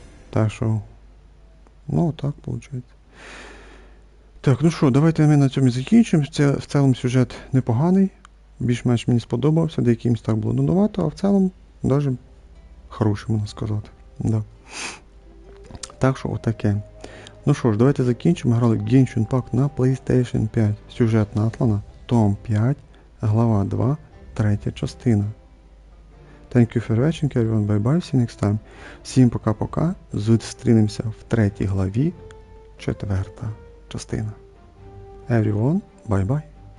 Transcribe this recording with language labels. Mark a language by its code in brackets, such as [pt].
[uk] Так що, так виходить. Так, ну що, давайте ми на цьому закінчимо. В цілому сюжет непоганий, більш-менш мені сподобався, деякі місця було нудновато, а в цілому навіть хороший, можна сказати. Да. Так що отаке. Ну що ж, давайте закінчимо. Ми грали Genshin Impact на PlayStation 5. Сюжет Натлана, Том 5, Глава 2, 3 частина. [en] Thank you for watching, everyone. Bye-bye. See you next time. [uk] Всім пока-пока. Зустрінемося в 3 главі, 4 частина. [en] Everyone, bye-bye.